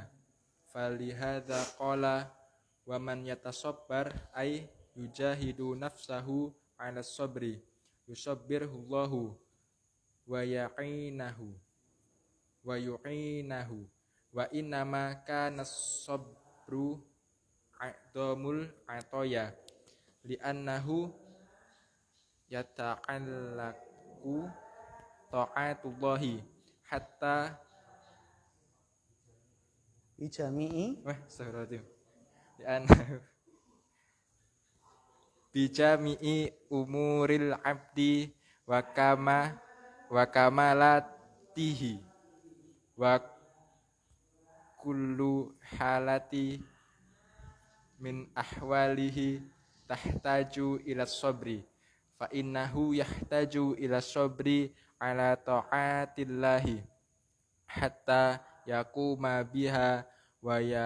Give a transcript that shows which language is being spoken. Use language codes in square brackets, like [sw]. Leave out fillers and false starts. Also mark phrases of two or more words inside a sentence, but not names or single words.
[ar] فلهذا قال ومن يتصبر أي يجاهد نفسه على الصبر يصبره الله ويعينه وإنما كان الصبر أعظم العطايا لأنه يتعلق طاعة الله حتى Bijami'i لأنه بجامع أمور العبد وكمالاته و وكل حالة من أحواله تحتاج إلى الصبر فإنه يحتاج إلى الصبر على طاعة الله حتى يقوم بها و